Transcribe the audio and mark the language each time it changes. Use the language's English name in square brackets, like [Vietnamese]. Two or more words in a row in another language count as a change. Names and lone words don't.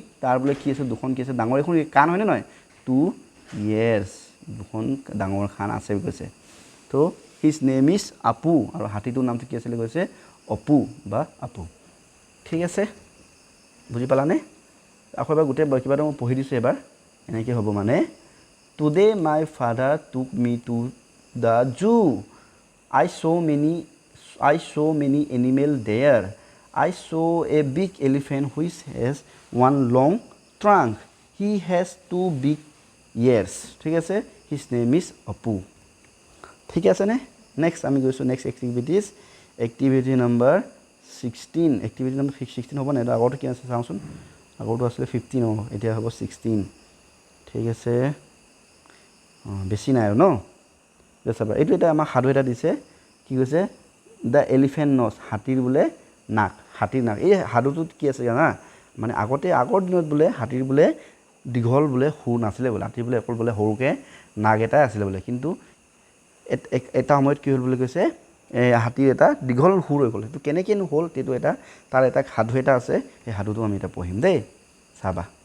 [Assamese] তাৰ বোলে কি আছে দুখন কি আছে ডাঙৰ এখন কাণ হয়নে নহয় 2 years দুখন ডাঙৰ কাণ আছে বুলি কৈছে তো [English] his name is Apu [Assamese] আৰু হাতীটোৰ নামটো কি আছিলে কৈছে অপু বা আপু ঠিক আছে বুজি পালানে আকৌ এবাৰ গোটেই কিবা এটা মই পঢ়ি দিছোঁ এবাৰ এনেকৈ হ'ব মানে [English] today my father took me to the zoo I saw many animal there I saw a big elephant which has one long trunk. He has 2 big ears. [Assamese] ঠিক আছে [English] his name is Apu. [Assamese] ঠিক আছে নে নেক্সট আমি গৈছোঁ নেক্সট [English] activity number 16 activity number 16 [Assamese] হ'ব নাই আগৰটো কি আছে চাওঁচোন আগৰটো আছিলে 15 এতিয়া হ'ব 16 ঠিক আছে বেছি নাই আৰু ন চাবা এইটো এটা আমাক সাধু এটা দিছে কি কৈছে [English] the elephant nose [Assamese] হাতীৰ বোলে নাক হাতীৰ নাক এই সাধুটোত কি আছে জানা মানে আগৰ দিনত বোলে হাতীৰ বোলে দীঘল বোলে সুৰ নাছিলে বোলে হাতীৰ বোলে অকল বোলে সৰুকৈ নাক এটাই আছিলে বোলে কিন্তু এটা সময়ত কি হ'ল বুলি কৈছে হাতীৰ এটা দীঘল সুৰ হৈ গ'ল সেইটো কেনেকৈনো হ'ল সেইটো এটা তাৰ এটা সাধু এটা আছে সেই সাধুটো আমি এটা পঢ়িম দেই চাবা